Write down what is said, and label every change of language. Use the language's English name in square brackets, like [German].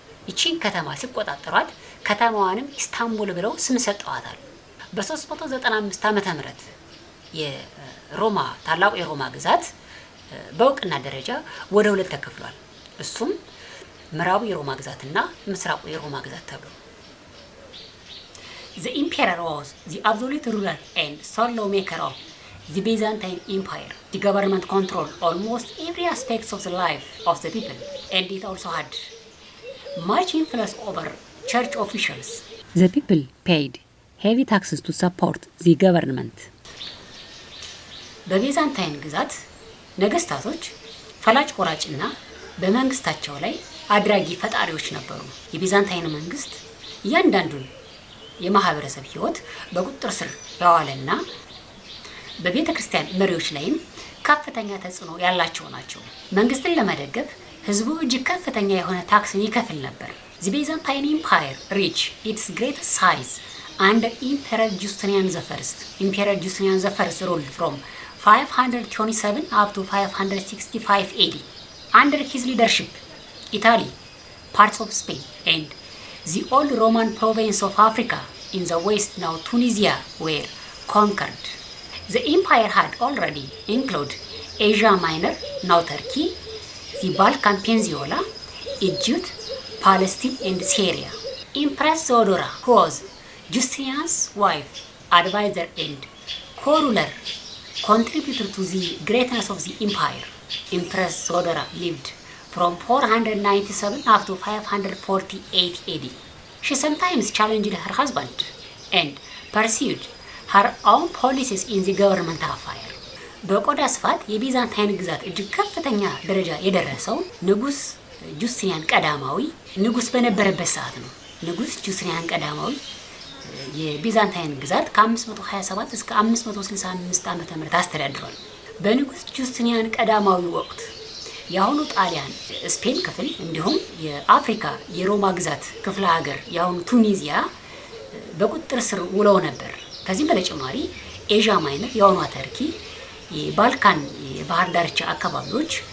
[Amharic] ይቺን ከተማ ሲቆጣጠሯት ከተማዋንም ኢስታንቡል ብለው ስም ሰጠዋታል። በ395 ዓመተ ምህረት የሮማ ታላቁ የሮማ ግዛት በእውቅና ደረጃ ወደ ሁለት ተከፍሏል። እሱም ምዕራቡ የሮማ ግዛትና ምስራቁ የሮማ ግዛት ተብሎ [English] The emperor was the absolute ruler and sole lawmaker of the Byzantine Empire. The government controlled almost every aspect of the life of the people, and it also had much influence over church officials. The people paid heavy taxes to support the government. [Amharic] በቤዛንታይን ግዛት ነገስታቶች ፈላጭ ቆራጭና በመንግስታቸው ላይ አድራጊ ፈጣሪዎች ነበሩ። የቤዛንታይን መንግስት እያንዳንዱን የማህበረሰብ ህይወት በቁጥጥር ስር ያዋለና በቤተ ክርስቲያን መሪዎች ላይም ከፍተኛ ተጽዕኖ ያላቸው ናቸው። መንግስትን ለመደገፍ ህዝቡ እጅግ ከፍተኛ የሆነ ታክስን ይከፍል ነበር። [English] The Byzantine Empire reached its greatest size under Emperor Justinian I. Emperor Justinian I ruled from 527 up to 565 AD. Under his leadership, Italy, parts of Spain, and the old Roman province of Africa in the west, now Tunisia, were conquered. The empire had already included Asia Minor, now Turkey, the Balkan Peninsula, Egypt, Palestine, and Syria. Empress Theodora, who was Justinian's wife, advisor, and co-ruler, contributed to the greatness of the empire. Empress Theodora lived from 497 up to 548 AD. She sometimes challenged her husband and pursued her own policies in the government affair. [Amharic] በቆዳ ስፋት የቢዛንታይን ግዛት እጅግ ከፍተኛ ደረጃ የደረሰው ንጉስ ጁስቲኒያን ቀዳማዊ ንጉስ በነበረበት ሰዓት ነው። ንጉስ ጁስቲኒያን ቀዳማዊ የቢዛንታይን ግዛት ከ527 እስከ 565 ዓመተ ምህረት አስተዳድሯል። በንጉስ ጁስቲኒያን ቀዳማዊ ወቅት የአሁኑ ጣሊያን ስፔን ክፍል እንዲሁም የአፍሪካ የሮማ ግዛት ክፍለ ሀገር የአሁኑ ቱኒዚያ በቁጥጥር ስር ውለው ነበር። ከዚህም በተጨማሪ ኤዥያ ማይነር የአሁኗ ተርኪ፣ የባልካን የባህር ዳርቻ አካባቢዎች፣